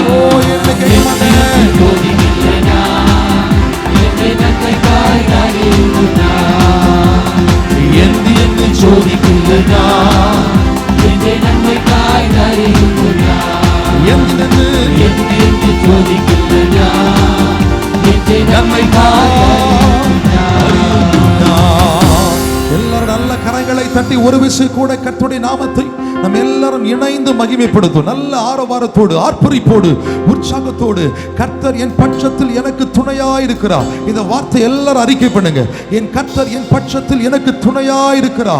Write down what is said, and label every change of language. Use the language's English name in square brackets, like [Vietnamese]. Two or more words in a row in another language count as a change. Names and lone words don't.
[Malayalam] ചോദിക്കില്ല ഞാൻ, എന്റെ നന്മയ്ക്കായി അറിയുന്നു ഞാൻ. എന്തിനെന്ന് ചോദിക്കില്ല ഞാൻ, എന്റെ നന്മയ്ക്കായി അറിയുന്നു ഞാൻ. എന്തിനെന്ന് ചോദിക്കില്ല ഞാൻ, എന്റെ നന്മയ്ക്കായി അറിയുന്നു ഞാൻ. [Tamil] எல்லாரும் நல்ல கரங்களை தட்டி ஒரு விசை கூட கர்த்தருடைய நாமத்தை நம்ம எல்லாரும் இணைந்து மகிமைப்படுத்தும். நல்ல ஆரவாரத்தோடு, ஆர்ப்பரிப்போடு, உற்சாகத்தோடு, கர்த்தர் என் பட்சத்தில் எனக்கு துணையாய் இருக்கிறார். இந்த வார்த்தை எல்லாரும் அறிக்கை பண்ணுங்க. என் கர்த்தர் என் பட்சத்தில் எனக்கு துணையாய் இருக்கிறார்.